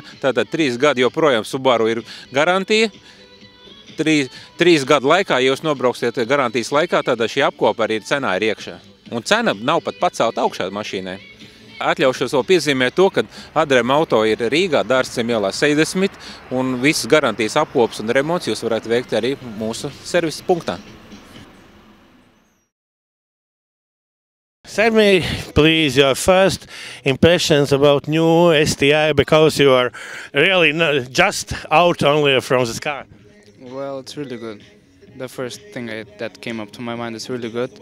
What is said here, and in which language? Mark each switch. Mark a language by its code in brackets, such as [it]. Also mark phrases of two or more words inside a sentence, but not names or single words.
[lv] Tātad 3 gadi joprojām Subaru ir garantija. 3 gadu laikā, ja jūs nobrauksiet garantijas laikā, tad šī apkopa arī cenā ir iekšā. Un cena nav pat pacelt augšā mašīnai. Atļaušos vēl piezīmēt to, ka Adrem auto ir Rīgā, Dārzcem ielā 60, un visas garantijas apkopas un remonts jūs varētu veikt arī mūsu servisa punktā. [en] Tell me, please, your first impressions about new STI, because you are really just out only from this car. Well, it's really good. The first thing that came up to my mind is really good.